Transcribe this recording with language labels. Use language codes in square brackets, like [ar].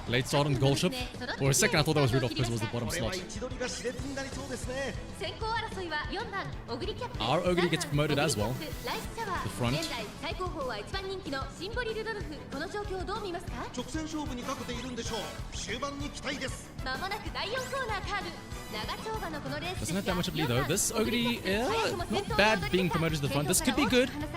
[en] Late start on the gold ship. For a second, I thought that was Rudolph because it was the bottom [ja] これは [en] slot. [ja] 位置取りが熾烈になりそうですね。先行争いは4番オグリキャップ。 [en] Our Ogre gets promoted as well. [ja] ライスシャワー。 [en] The front. [ja] 現在最高峰は1番人気のシンボリルドルフ。この状況をどう見ますか？直線勝負にかけているんでしょう。終盤に期待です。まもなく第4コーナーカーブ。長丁場のこのレース [en] Doesn't have that much ability though. This Ogre, not bad being promoted to the front. This could be good.